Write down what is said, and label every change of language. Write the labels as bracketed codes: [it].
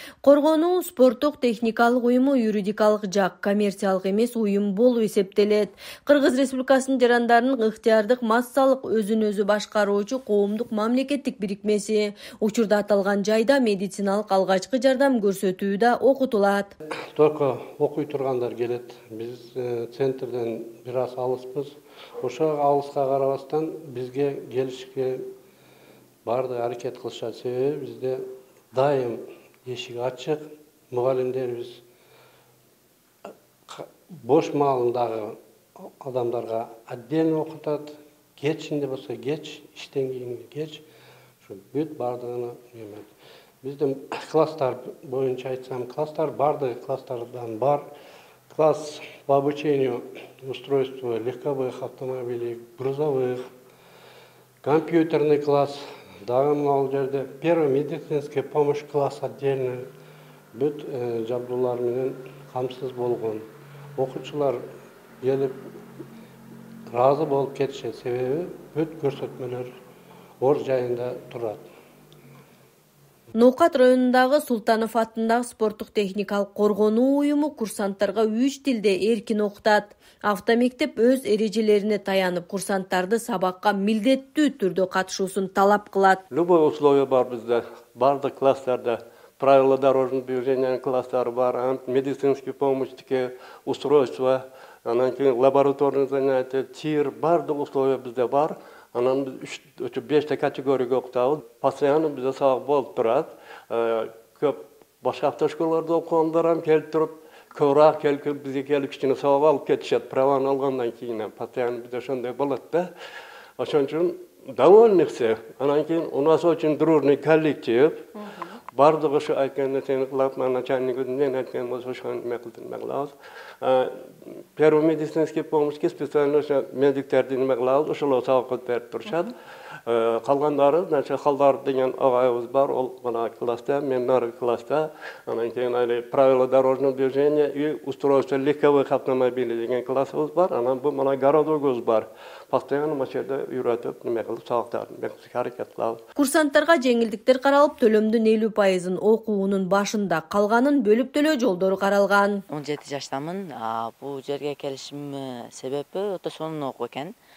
[ky] Коргонуу спорттук техникалык уюму юридикалык жак коммерциялык эмес уюм болуп эсептелет. Кыргыз Республикасынын жарандарынын ыктыярдык массалык өзүн өзү башкаруучу коомдук мамлекеттик бирикмеси. Учурда аталган жайда медициналык алгачкы жардам көрсөтүү да окутулат. Только окуй тургандар келет. Biz центрден бир аз алыспыз. Ошо алыска карабастан бизге келишке барды аракет кылышат. Себеби бизде дайым эшик ачык. Мугалимдерибиз бош маалындагы адамдарга отдельно окутат. Кечинде болсо кеч, иштен кийинки кеч. Ошо бүт бардыгын эметет. Биздин класстар боюнча айтсам, класстар бардыгы класстардан бар. [ru] Класс по обучению устройству легковых автомобилей, грузовых, компьютерный класс, первая медицинская помощь класс отдельный, [ky] бүт жабдуулар менен камсыз болгон. Окуучулар келип разы болуп кетишет, себеби бүт көрсөтмөлөр ор жайында турат. Ноокат районундагы Султанов атындагы спорттук техникалык коргонуу уюму курсанттарга 3 тилде эркин окутат. Автомектеп өз эрежелерине таянып, курсанттарды сабакка милдеттүү түрдө катышуусун талап кылат. [ru] Любой условие [ky] бар бизде. Бардык класстарда [ru] правила дорожного движения [ky] класстары бар, [ru] медицинский помощь, [ky] устройства, анан кийин [ru] лабораторный занятия, [ky] тир, бардык условия бизде бар. Анан биз 3-5 категорияга окутабыз. Постоянно бизде сабак болуп турат. Көп башка автошколаларда окугандар ham келип туруп, көбүрөөк келип бизге келип кичине сабак алып кетишет. Праваны алгандан кийин постоянно бизде ошондой болот да. Ошон үчүн [ru] довольны все. [ky] Анан кийин [ru] у нас очень дружный коллектив. [ky] Бардыгы ошо айткан нерсени кылат, начальник өзүнөн айткан болсо ошону эме кылабыз. [ru] Первый медицинский помощь [ky] специально ошо медиктерди эме кылабыз, ошолор сабак берип турушат. Калгандары, значит, Халдар деген агайыбыз бар, ол мына класста, мен нары класста. Анан кийин али [ru] правила дорожного движения и устройство легковых автомобилей [ky] деген классыбыз бар. Анан бу мына городогубуз бар. Постоянно машинада үйрөтүп, неме кылып сабактарды аракет кылабыз. Курсанттарга жеңилдиктер каралып, төлөмдүн 50% окуунун башында, калганын бөлүп төлөө жолдору каралган. 17 жаштамын. Бул жерге келишим себеби өтө сонун окуу экен.